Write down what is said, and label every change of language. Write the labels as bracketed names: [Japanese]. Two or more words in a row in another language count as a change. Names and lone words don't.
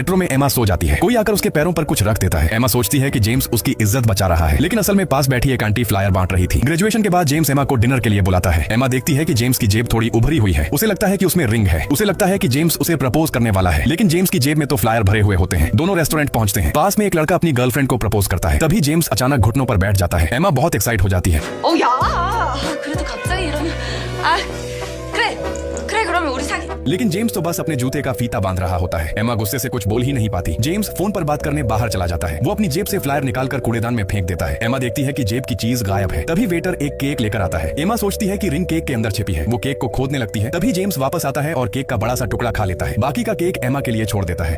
[Hindi] मेट्रो में एमा सो जाती है। कोई आकर उसके पैरों पर कुछ रख देता है। एमा सोचती है कि जेम्स उसकी इज्जत बचा रहा है, लेकिन असल में पास बैठी एक आंटी फ्लायर बांट रही थी। ग्रेजुएशन के बाद जेम्स एमा को डिनर के लिए बुलाता है। एमा देखती है कि जेम्स की जेब थोड़ी उभरी हुई है। उसे लगता है कि उसमें रिंग है। उसे लगता है कि जेम्स उसे प्रपोज करने वाला है, लेकिन जेम्स की जेब में तो फ्लायर भरे हुए होते हैं। दोनों रेस्टोरेंट पहुंचते हैं। पास में एक लड़का अपनी गर्लफ्रेंड को प्रपोज करता है। तभी जेम्स अचानक घुटनों पर बैठ जाता है। एमा बहुत एक्साइट हो जाती है। [Korean] 야, 그래도 갑자기 이러면 그래 그러면 우리 사귀. [Hindi] लेकिन जेम्स तो बस अपने जूते का फीता बांध रहा होता है। एमा गुस्से से कुछ बोल ही नहीं पाती। जेम्स फोन पर बात करने बाहर चला जाता है। वो अपनी जेब से फ्लायर निकालकर कूड़ेदान में फेंक देता है। एमा देखती है कि जेब की चीज गायब है। तभी वेटर एक केक लेकर आता है। एमा सोचती है कि रिंग केक के अंदर छिपी है। वो केक को खोदने लगती है। तभी जेम्स वापस आता है और केक का बड़ा सा टुकड़ा खा लेता है। बाकी का केक एमा के लिए छोड़ देता है।